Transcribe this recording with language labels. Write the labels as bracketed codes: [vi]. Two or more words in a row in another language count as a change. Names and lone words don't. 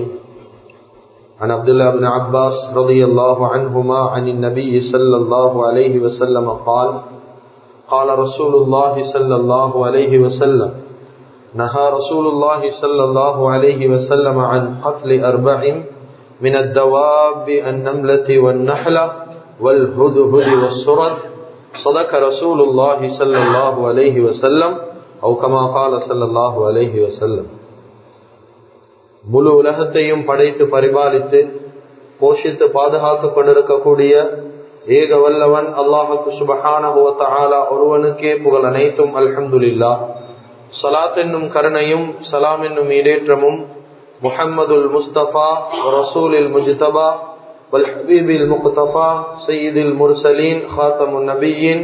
[ar] عن عبد الله بن عباس رضي الله عنهما عن النبي صلى الله عليه وسلم قال قال رسول الله صلى الله عليه وسلم نهى رسول الله صلى الله عليه وسلم عن قتل 4 من الدواب النملة والنحلة والهدهد والسرد صدق رسول الله صلى الله عليه وسلم أو كما قال صلى الله عليه وسلم. [ta] முழு உலகத்தையும் படைத்து பரிபாலித்து போஷித்து பாதுகாத்து கொண்டிருக்கக்கூடிய ஏக வல்லவன் அல்லாஹ்வுக்கு [ar] سبحانه وتعالى [ta] ஒருவனுக்கே புகழ் அனைத்தும். [ar] الحمد لله. [ta] ஸலாத் என்னும் கருணையும் சலாம் என்னும் ஈடேற்றமும் [ar] محمد المصطفى رسول المجتبى والحبيب المقتفى سيد المرسلين خاتم النبيين